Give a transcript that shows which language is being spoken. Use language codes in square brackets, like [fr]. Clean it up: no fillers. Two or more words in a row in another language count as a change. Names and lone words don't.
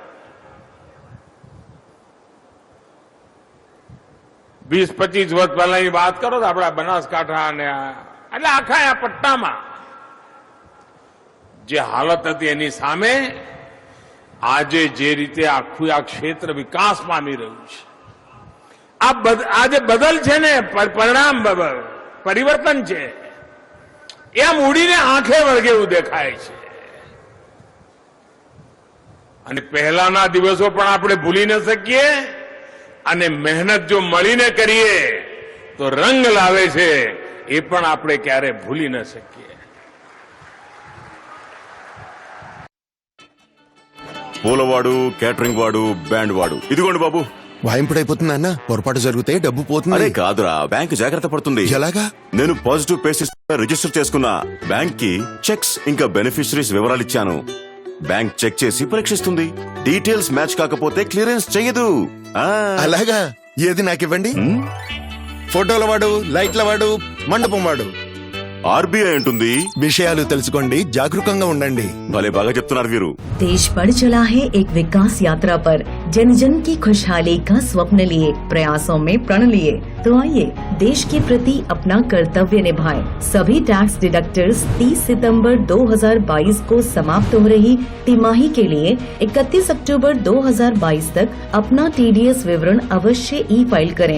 [gu] 20-25 વર્ષ પહેલાની વાત કરો તો આપણા બનાસકાંઠા અને એટલે આખા આ પટ્ટામાં જે હાલત હતી એની સામે આજે જે રીતે આખું આ ક્ષેત્ર વિકાસ પામી રહ્યું છે, આ જે બદલ છે ને, પરિણામ પરિવર્તન છે, એ આમ ઉડીને આંખે વળગે એવું દેખાય છે. અને પહેલાના દિવસો પણ આપણે ભૂલી ન શકીએ અને મહેનત જો મળીને કરીએ તો રંગ લાવે છે, એ પણ આપણે ક્યારે ભૂલી ન શકીએ. [te] పూలవాడు, కేటరింగ్ వాడు, బ్యాండ్ వాడు, ఇదిగోండి బాబు. వాయింపుడైపోతుంది అన్న, పొరపాటు జరిగితే డబ్బు పోతుంది. అరే కాదురా, బ్యాంక్ జాగ్రత్త పడుతుంది. ఎలాగా? నేను [en] positive pesis register [te] చేసుకున్నా. బ్యాంక్ కి చెక్స్ ఇంకా బెనిఫిషరీస్ వివరాలు ఇచ్చాను. బ్యాంక్ చెక్ చేసి పరీక్షిస్తుంది. [en] details match [te] కాకపోతే క్లియరెన్స్ చెయ్యదు. అలాగా? ఏది నాకివ్వండి. ఫోటోల వాడు, లైట్ల వాడు, మండపం వాడు. ఆర్బీఐ అంటుంది విషయాలు తెలుసుకోండి, జాగరూకంగా ఉండండి. భలే బాగా చెప్తున్నారు వీరు. [hi] देश बढ़ चला है एक विकास यात्रा पर, जन जन की खुशहाली का स्वप्न लिए, प्रयासों में प्रण लिए। तो आइए देश के प्रति अपना कर्तव्य निभाएं। सभी [en] tax deductors [hi] 30 सितंबर 2022 को समाप्त हो रही तिमाही के लिए 31 अक्टूबर 2022 तक अपना TDS विवरण अवश्य ई फाइल करें।